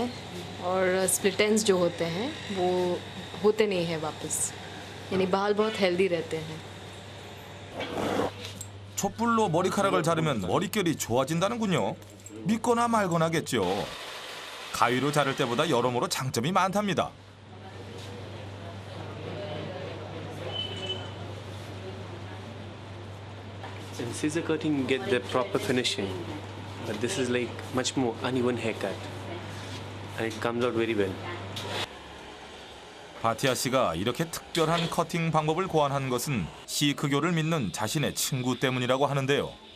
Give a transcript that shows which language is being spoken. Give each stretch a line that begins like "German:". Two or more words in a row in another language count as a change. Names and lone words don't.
Hindi: और
English: split ends
Hindi: जो होते हैं वो होते नहीं हैं वापस यानी बाल बहुत हेल्दी रहते हैं
Korean: 촛불로 머리카락을 자르면 머릿결이 좋아진다는군요. 믿거나 말거나겠죠. 가위로 자를 때보다 여러모로 장점이 많답니다.
English: In scissor cutting, you get the proper finishing, but this is like much more uneven haircut, and it comes out very well.
Korean: 바티아 씨가 이렇게 특별한 커팅 방법을 고안한 것은 시크교를 믿는 자신의 친구 때문이라고 하는데요.